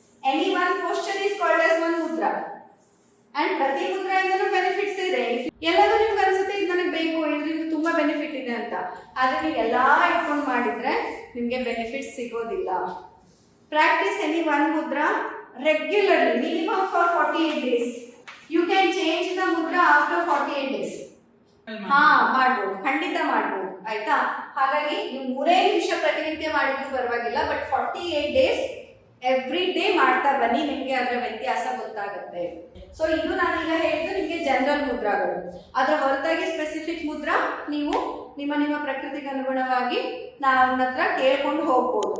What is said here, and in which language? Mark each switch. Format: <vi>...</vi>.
<en>Any one question is called as one mudra. And</en> <kn>ಪ್ರತಿ ಮುದ್ರೆಯಿಂದನೂ benefits ಇದೆ. ಎಲ್ಲರೂ ನಿಮ್ಗೆ ಅನ್ಸುತ್ತೆ ಇದು ನನಗೆ ಬೇಕು, ಇದರಿಂದ ತುಂಬಾ ಬೆನಿಫಿಟ್ ಇದೆ ಅಂತ, ಆದ್ರೆ ನೀವು ಎಲ್ಲಾ ಇಟ್ಕೊಂಡು ಮಾಡಿದ್ರೆ ನಿಮ್ಗೆ ಬೆನಿಫಿಟ್ಸ್ ಸಿಗೋದಿಲ್ಲ.</kn> <en>Practice any one mudra regularly, minimum for 48 days. You can change the mudra after 48 days.</en> <kn>ಮಾಡ್ಬೋದು, ಖಂಡಿತ ಮಾಡ್ಬೋದು, ಆಯ್ತಾ? ಹಾಗಾಗಿ ನೀವು 3 ನಿಮಿಷ ಪ್ರತಿನಿತ್ಯ ಮಾಡಿದ್ರು ಪರವಾಗಿಲ್ಲ,</kn> <en>but 48 days every day</en> <kn>ಮಾಡ್ತಾ ಬನ್ನಿ, ನಿಮಗೆ ಅದರ ವ್ಯತ್ಯಾಸ ಗೊತ್ತಾಗುತ್ತೆ. ಸೊ ಇದು ನಾನೀಗ ಹೇಳಿದ್ದು ನಿಮಗೆ ಜನರಲ್ ಮುದ್ರಾಗಳು. ಅದರ ಹೊರತಾಗಿ ಸ್ಪೆಸಿಫಿಕ್ ಮುದ್ರಾ ನೀವು ನಿಮ್ಮ ಪ್ರಕೃತಿಗೆ ಅನುಗುಣವಾಗಿ ನನ್ನ ಹತ್ರ ಕೇಳ್ಕೊಂಡು ಹೋಗ್ಬೋದು.</kn>